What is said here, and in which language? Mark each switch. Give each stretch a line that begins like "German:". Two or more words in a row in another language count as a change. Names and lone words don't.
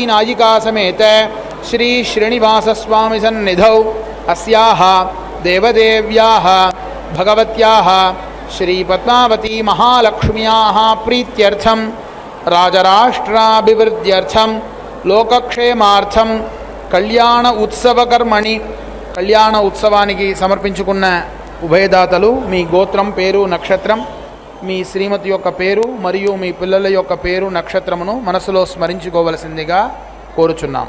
Sanskrit: नायिका समेत श्री श्रीनिवासस्वामी सन्निधौ अस्याः देवदेव्याः भगवत्याः श्रीपद्मावती महालक्ष्म्याः प्रीत्यर्थं राजराष्ट्राभिवृद्ध्यर्थं लोकक्षेमार्थं कल्याण उत्सवकर्मणि
Telugu: కళ్యాణ ఉత్సవానికి సమర్పించుకున్న ఉభయదాతలు మీ గోత్రం పేరు నక్షత్రం మీ శ్రీమతి యొక్క పేరు మరియు మీ పిల్లల యొక్క పేరు నక్షత్రమును మనసులో స్మరించుకోవలసిందిగా కోరుచున్నాము.